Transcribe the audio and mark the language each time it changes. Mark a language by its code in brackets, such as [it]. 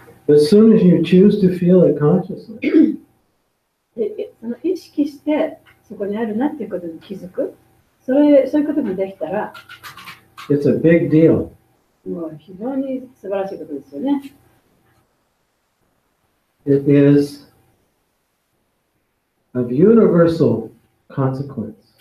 [en] As soon as you choose to feel it consciously, [ja] でその意識してそこにあるなっていうことに気づく、そういうことができたら、 [en] it's a big deal. [ja] もう非常に素晴らしいことですよね。 [en] It is of universal consequence.